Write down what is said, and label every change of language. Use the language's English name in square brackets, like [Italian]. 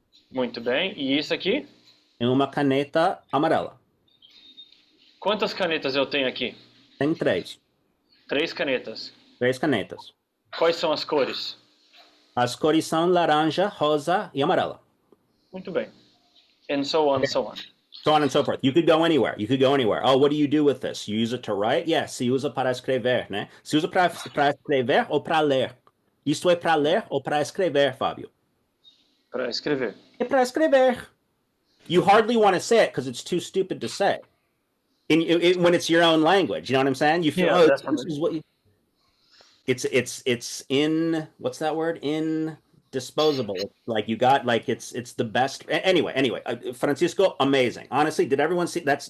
[Portuguese] Muito bem. E isso aqui? É uma caneta amarela. Quantas canetas eu tenho aqui? Tem 3. 3 canetas. 3 canetas. Quais são as cores? As cores são laranja, rosa e amarela. Muito bem. [English] And so on, so on. So on and so forth. You could go anywhere. You could go anywhere. Oh, what do you do with this? You use it to write? [Portuguese] Yes, se usa para escrever, né? Se usa para escrever ou para ler? Isto é para ler ou para escrever, Fábio? Para escrever. É para escrever. [English] You hardly want to say it because it's too stupid to say. When it's your own language, you know what I'm saying? You feel, Yeah, oh, definitely. this is what you... It's in, what's that word? Indisposable. It's like you got, like, it's the best. Anyway, Francisco, amazing. Honestly, did everyone see?